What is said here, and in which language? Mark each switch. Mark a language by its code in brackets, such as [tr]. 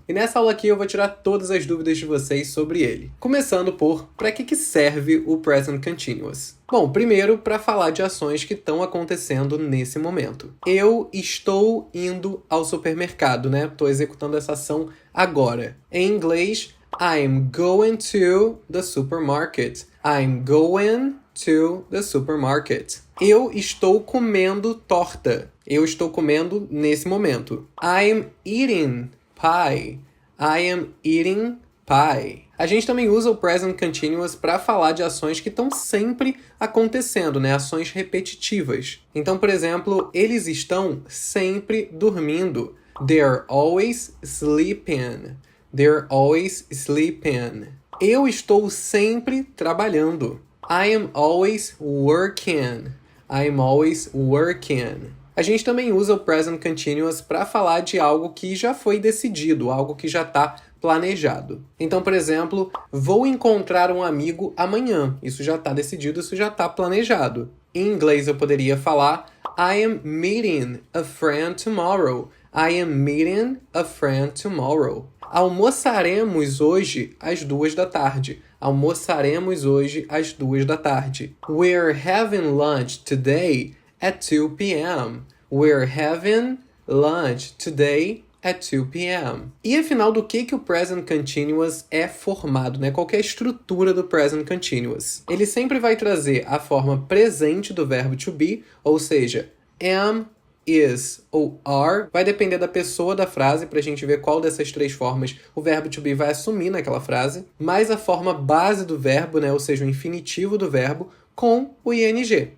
[pt] E nessa aula aqui eu vou tirar todas as dúvidas de vocês sobre ele. Começando por, para que serve o Present Continuous? Bom, primeiro, para falar de ações que estão acontecendo nesse momento. Eu estou indo ao supermercado, né? Estou executando essa ação agora. Em inglês, [en] I'm going to the supermarket. I'm going to the supermarket. [pt] Eu estou comendo torta. Eu estou comendo nesse momento. [en] I'm eating pie. I am eating pie. [pt] A gente também usa o present continuous para falar de ações que estão sempre acontecendo, né? Ações repetitivas. Então, por exemplo, eles estão sempre dormindo. [en] They're always sleeping. They're always sleeping. [pt] Eu estou sempre trabalhando. [en] I am always working. I am always working. [pt] A gente também usa o present continuous para falar de algo que já foi decidido, algo que já está planejado. Então, por exemplo, vou encontrar um amigo amanhã. Isso já está decidido, isso já está planejado. Em inglês eu poderia falar [en] I am meeting a friend tomorrow. I am meeting a friend tomorrow. [pt] Almoçaremos hoje às 14h. Almoçaremos hoje às 14h. [en] We're having lunch today at 2 p.m. We're having lunch today at 2 p.m. [pt] E afinal, do que o Present Continuous é formado, né? Qual é a estrutura do Present Continuous? Ele sempre vai trazer a forma presente do verbo to be, ou seja, am, is ou are, vai depender da pessoa da frase pra gente ver qual dessas três formas o verbo to be vai assumir naquela frase, mais a forma base do verbo, né, ou seja, o infinitivo do verbo, com o ing.